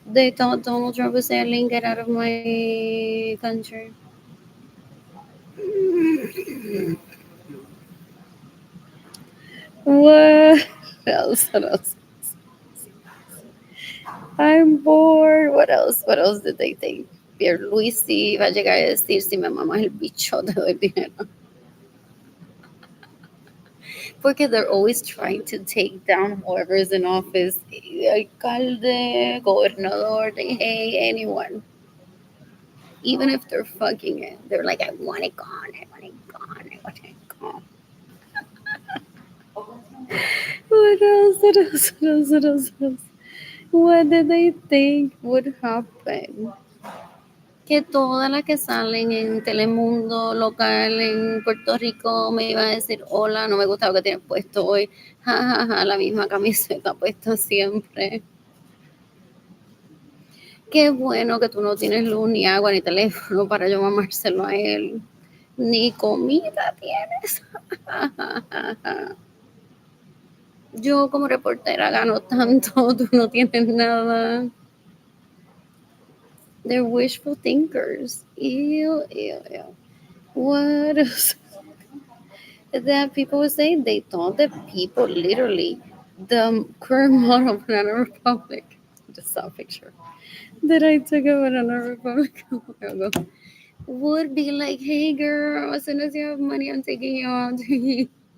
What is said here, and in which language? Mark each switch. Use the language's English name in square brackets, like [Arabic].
[English] They thought Donald Trump was saying, get out of my country. What else? What else? I'm bored. What else? What else did they think? [Spanish] Pierluisi va a llegar a decir si me mamas el bicho te doy dinero. [English] Porque they're always trying to take down whoever's in office. [Spanish] Alcalde, gobernador, [English] they hate anyone. Even if they're fucking it. They're like, I want it gone, I want it gone, I want it gone. What else? What else? What else? What else? What else? What did they think would happen? [Spanish] Que todas las que salen en Telemundo local en Puerto Rico me iban a decir, hola, no me gusta lo que tienes puesto hoy. Ja, ja, ja, la misma camiseta puesta siempre. Qué bueno que tú no tienes luz, ni agua, ni teléfono para yo mamárselo a él. Ni comida tienes. Yo como reportera gano tanto, tú no tienes nada. [English] They're wishful thinkers. Ew, ew, ew. What else? That people would say they thought that people literally, the current model of Banana Republic, just saw a picture that I took of Banana Republic a while ago, would be like, hey girl, as soon as you have money, I'm taking you out to eat.